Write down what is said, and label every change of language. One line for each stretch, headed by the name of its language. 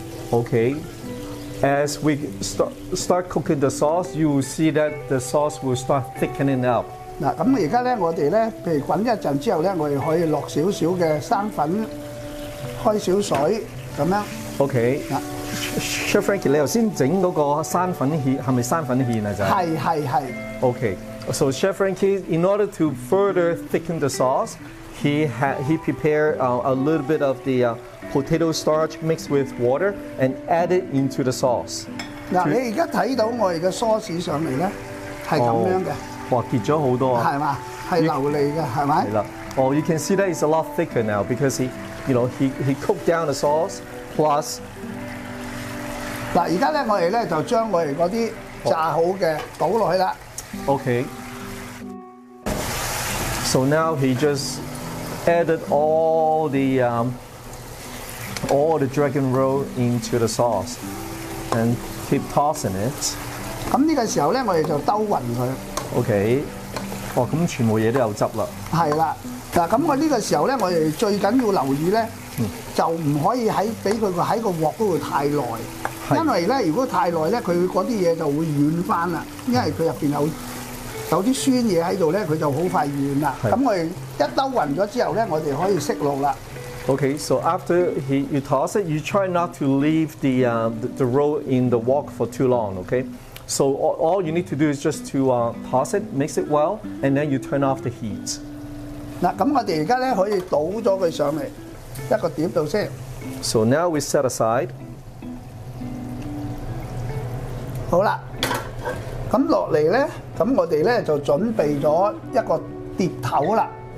English: OK。 As we start cooking the sauce, you will see that the sauce will start thickening up.
Cantonese: 嗱，咁而家咧，我哋咧，譬如滾一陣之後咧，我哋可以落少少嘅生粉，開少水咁樣。OK。嗱 ，Chef Frankie， 你頭先整嗰個生粉芡係咪生粉芡啊？就係。OK。
English: So Chef Frankie, in order to further thicken the sauce, he prepared a little bit of the potato starch mixed with water and add it into the sauce.
Cantonese: 嗱，你而家睇到我哋嘅 sauce 上嚟咧，係咁樣嘅。哇，結咗好多啊！係嘛，係流利嘅，係咪？係啦。
English: Oh, you can see that it's a lot thicker now because he cooked down the sauce plus.
Cantonese: 嗱，而家咧我哋咧就將我哋嗰啲炸好嘅倒落去啦。
English: Okay. So now he just added all the dragon roll into the sauce. and keep tossing it。
Cantonese: 咁呢個時候咧，我哋就兜勻佢。 OK。 哦，咁全部嘢都有汁啦。係啦，嗱，咁我呢個時候咧，我哋最緊要留意咧，就唔可以俾佢喺個鑊嗰度太耐，因為咧，如果太耐咧，佢嗰啲嘢就會軟翻啦，因為佢入邊有啲酸嘢喺度咧，佢就好快軟啦。咁我哋一兜勻咗之後咧，我哋可以熄爐啦。
English: Okay, so after you toss it, you try not to leave the roll in the wok for too long. Okay, so all you need to do is just to toss it, mix it well, and then you turn off the heat.
Cantonese: 嗱，咁我哋而家咧可以倒咗佢上嚟一個碟度先。
English: So now we set aside.
Cantonese: 好啦，咁落嚟咧，咁我哋咧就準備咗一個碟頭啦。